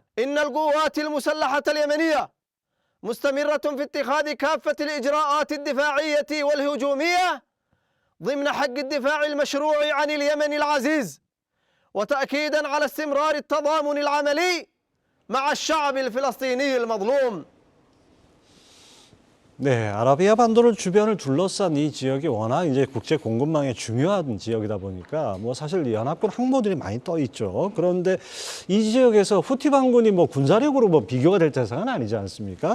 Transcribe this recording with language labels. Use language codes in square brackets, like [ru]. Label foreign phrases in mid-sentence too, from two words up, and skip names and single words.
[ar] إن القوات المسلحة اليمنية مستمرة في اتخاذ كافة الإجراءات الدفاعية والهجومية ضمن حق الدفاع المشروع عن اليمن العزيز، وتأكيدا على استمرار التضامن العملي مع الشعب الفلسطيني المظلوم. [ko] 네, 아라비아 반도를 주변을 둘러싼 이 지역이 워낙 이제 국제 공급망의 중요한 지역이다 보니까 뭐 사실 연합군 항모들이 많이 떠 있죠. 그런데 이 지역에서 후티 반군이 뭐 군사력으로 뭐 비교가 될 대상은 아니지 않습니까?